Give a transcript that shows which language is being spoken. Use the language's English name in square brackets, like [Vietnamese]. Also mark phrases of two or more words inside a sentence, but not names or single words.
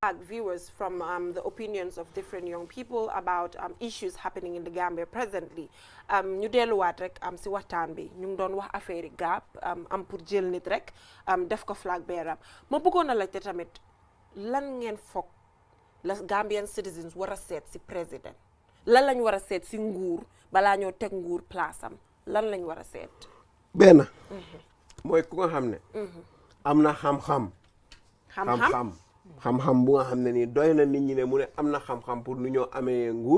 [English] viewers from the opinions of different young people about issues happening in the Gambia presently. [Wolof] ñu delluwaat rek si waxtaan bi ñu ngi doon wax affaire yi GAP am pour jël nit rek def ko [English] flag bearer [Wolof] ma bëggoon a laajte tamit lan ngeen foog la [English] Gambian citizens [Wolof] war a seet si président lan lañ war a seet si nguur balaa ñoo teg nguur place am lan lañ war a seet. benn mooy ku nga xam ne am na xam-xam bu nga xam ne nii doy na nit ñi ne mu ne am na xam-xam pour nu ñoo amee nguur.